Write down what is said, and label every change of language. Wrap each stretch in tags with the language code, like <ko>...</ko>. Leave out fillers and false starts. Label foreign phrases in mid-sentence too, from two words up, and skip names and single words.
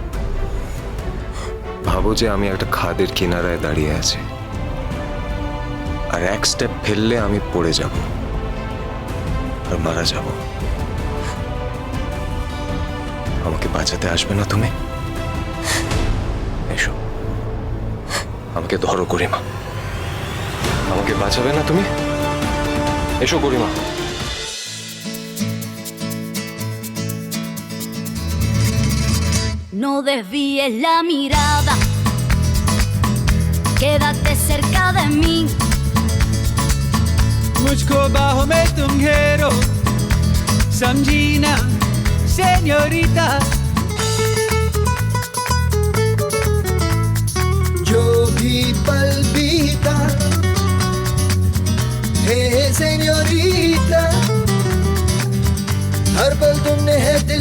<bn>ভাবো যে আমি একটা খাদের কিনারায় দাঁড়িয়ে আছি, আর এক স্টেপ ফেললে আমি পড়ে যাব আর মারা যাব। আমাকে বাঁচাতে আসবে না তুমি? এসো, আমাকে ধরো গরিমা। আমাকে বাঁচাবে না তুমি? এসো গরিমা।</bn> <es>No desvíes la mirada, quédate cerca de mí.</es> <hi>मुझको बाहों में तुम घेरो, समझी ना सेñorita। जो भी पल बीता हे सेñorita, हर पल तुमने है दिल</hi>